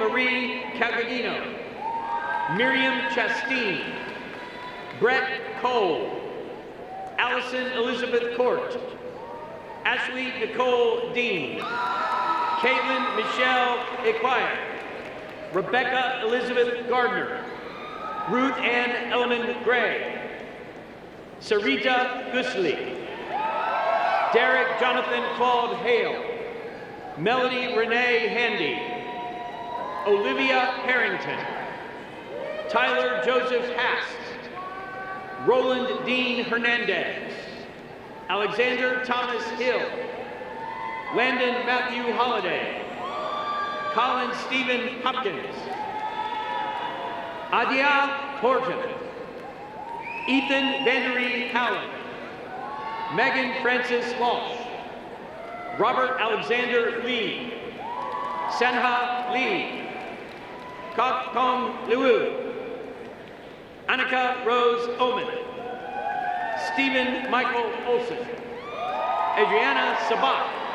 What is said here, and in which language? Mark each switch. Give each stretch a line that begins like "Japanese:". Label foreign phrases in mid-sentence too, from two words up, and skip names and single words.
English: Marie Cagagino, Miriam Chasteen, Brett Cole, Allison Elizabeth Court, Ashley Nicole Dean, Caitlin Michelle Equire, Rebecca Elizabeth Gardner, Ruth Ann Elliman Gray, Sarita Gusli, Derek Jonathan Claude Hale, Melody Renee Handy, Olivia Harrington, Tyler Joseph Hast, Roland Dean Hernandez, Alexander Thomas Hill, Landon Matthew Holliday, Colin Stephen Hopkins, Adia Horton, Ethan Vandery Howland, Megan Francis Walsh, Robert Alexander Lee, Senha Lee, Kok Kong Liu, Annika Rose Oman, Stephen Michael Olson, Adriana Sabat,